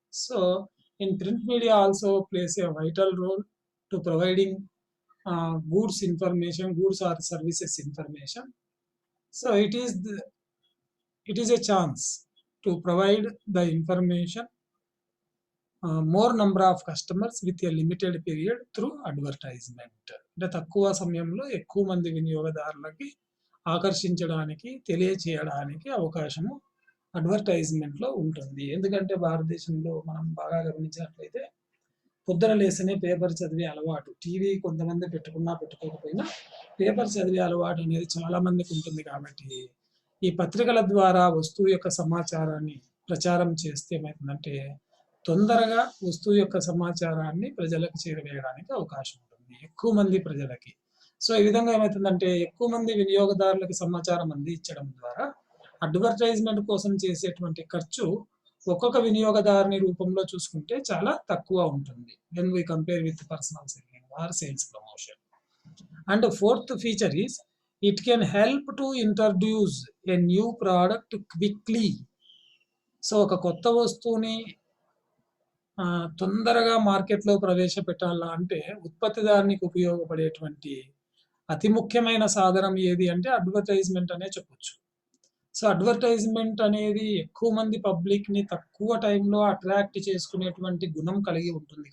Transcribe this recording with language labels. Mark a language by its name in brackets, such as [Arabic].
[English] So, in print media also plays a vital role to providing goods or services information. So, it is a chance to provide the information more number of customers with a limited period through advertisement. [Telugu] అంటే తక్కువ సమయంలో ఎక్కువ మంది వినియోగదారులకి ఆకర్షించడానికి తెలియచేయడానికి అవకాశము అడ్వర్టైజ్మెంట్లో ఉంటుంది. ఎందుకంటే భారతదేశంలో మనం బాగా గమనించినట్లయితే పొద్దున లేస్తేనే పేపర్ చదివే అలవాటు, టీవీ కొంతమంది పెట్టుకున్నా పెట్టుకోకపోయినా పేపర్ చదివే అలవాటు అనేది చాలా మందికి ఉంటుంది. కాబట్టి ఈ పత్రికల ద్వారా వస్తువు యొక్క సమాచారాన్ని ప్రచారం చేస్తే ఏమవుతుందంటే తొందరగా వస్తువు యొక్క సమాచారాన్ని ప్రజలకు చేరవేయడానికి అవకాశం ఉంటుంది, ఎక్కువ మంది ప్రజలకి. సో ఈ విధంగా ఏమవుతుందంటే ఎక్కువ మంది వినియోగదారులకు సమాచారం అందించడం ద్వారా అడ్వర్టైజ్మెంట్ కోసం చేసేటువంటి ఖర్చు ఒక్కొక్క వినియోగదారుని రూపంలో చూసుకుంటే చాలా తక్కువ ఉంటుంది [English] when we compare with personal selling or sales promotion. And the fourth feature is it can help to introduce a new product quickly. [Telugu] So ఒక కొత్త వస్తువుని తొందరగా మార్కెట్లో ప్రవేశపెట్టాలా అంటే ఉత్పత్తిదారునికి ఉపయోగపడేటువంటి అతి ముఖ్యమైన సాధనం ఏది అంటే అడ్వర్టైజ్మెంట్ అనే చెప్పొచ్చు. సో అడ్వర్టైజ్మెంట్ అనేది ఎక్కువ మంది పబ్లిక్ని తక్కువ టైంలో అట్రాక్ట్ చేసుకునేటువంటి గుణం కలిగి ఉంటుంది.